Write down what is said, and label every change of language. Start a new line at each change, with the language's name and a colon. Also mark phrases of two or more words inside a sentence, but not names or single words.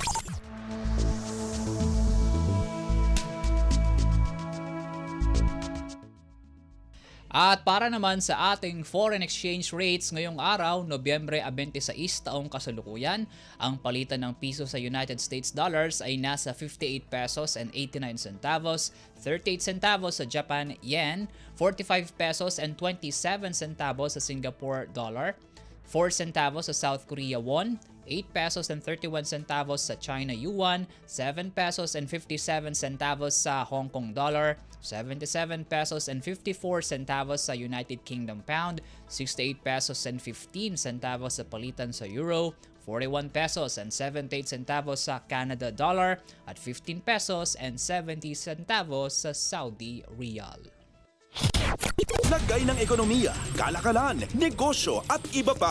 Filipino: At para naman sa ating
English: foreign exchange rates
Filipino: ngayong araw, Nobyembre 26 taong kasalukuyan, ang palitan ng piso sa United States dollars ay nasa 58
English: pesos and 89 centavos,
Filipino: 38 centavos sa Japan yen, 45
English: pesos and 27 centavos
Filipino: sa Singapore dollar, 4 centavos sa South Korea won, 8
English: pesos and 31 centavos
Filipino: sa China yuan, 7
English: pesos and 57 centavos
Filipino: sa Hong Kong dollar, 77
English: pesos and 54 centavos
Filipino: sa United Kingdom pound, 68
English: pesos and 15 centavos
Filipino: sa palitan sa euro, 41
English: pesos and 78 centavos
Filipino: sa Canada dollar, at 15
English: pesos and 70 centavos
Filipino: sa Saudi riyal. Lagay ng ekonomiya, kalakalan, negosyo at iba pa.